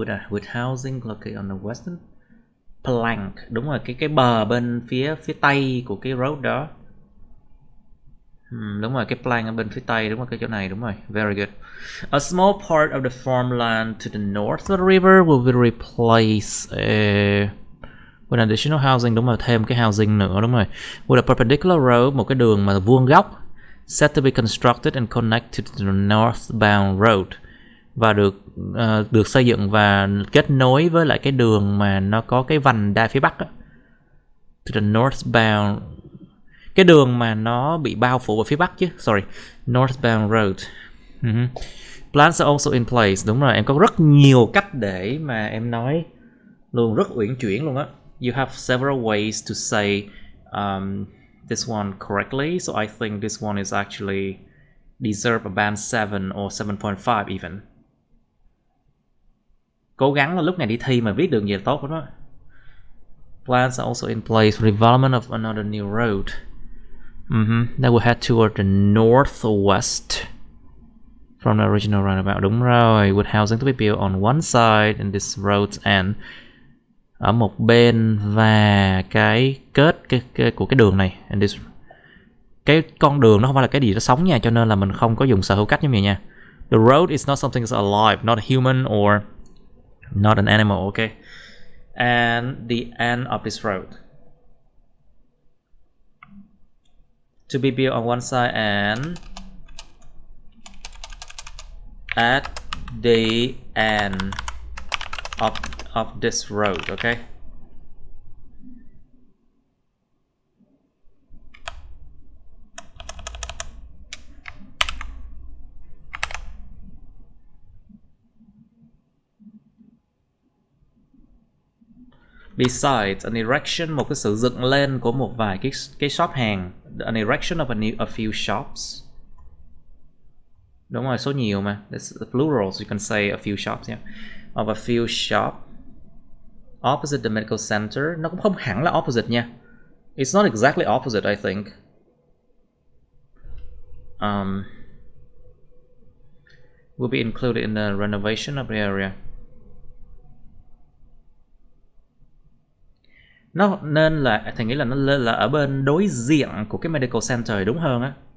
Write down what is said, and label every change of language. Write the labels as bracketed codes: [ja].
[en] With housing located on the western plank, [vi] đúng rồi, cái bờ bên phía tây của cái road đó. Đúng rồi, cái plank ở bên phía tây, đúng rồi, cái chỗ này, đúng rồi. [en] Very good. A small part of the farmland to the north of the river will be replaced with additional housing, [vi] đúng rồi, thêm cái housing nữa, đúng rồi. [en] With a perpendicular road, [vi] một cái đường mà vuông góc, [en] set to be constructed and connected to the northbound road, [vi] và được xây dựng và kết nối với lại cái đường mà nó có cái vành đai phía bắc đó. [en] To the northbound, [vi] cái đường mà nó bị bao phủ ở phía bắc chứ, [en] sorry, northbound road. Plans are also in place, [vi] đúng rồi, em có rất nhiều cách để mà em nói luôn, rất uyển chuyển luôn á. [en] You have several ways to say this one correctly, so I think this one is actually deserve a band 7 or 7.5 even. [vi] Cố gắng là lúc này đi thi mà viết được gì là tốt lắm đó. [en] Plans are also in place for development of another new road. That will head toward the northwest from the original roundabout. [vi] Đúng rồi, [en] with housing to be built on one side and this road end, [vi] ở một bên, và cái kết của cái đường này, and this, cái con đường nó không phải là cái gì đó sống nha, cho nên là mình không có dùng sở hữu cách như vậy nha. [en] The road is not something that's alive, not a human or not an animal, okay? And the end of this road to be built on one side and at the end of this road, okay? Besides, an erection, [vi] một cái sự dựng lên của một vài cái shop hàng. [en] An erection of a few shops. [vi] Đúng rồi, số nhiều mà. [en] That's the plural, so you can say a few shops, yeah. Of a few shop opposite the medical center. [vi] Nó cũng không hẳn là opposite nha. [en] It's not exactly opposite, I think. Will be included in the renovation of the area. [vi] Nó nên là, thầy nghĩ là nó là ở bên đối diện của cái medical center đúng hơn á.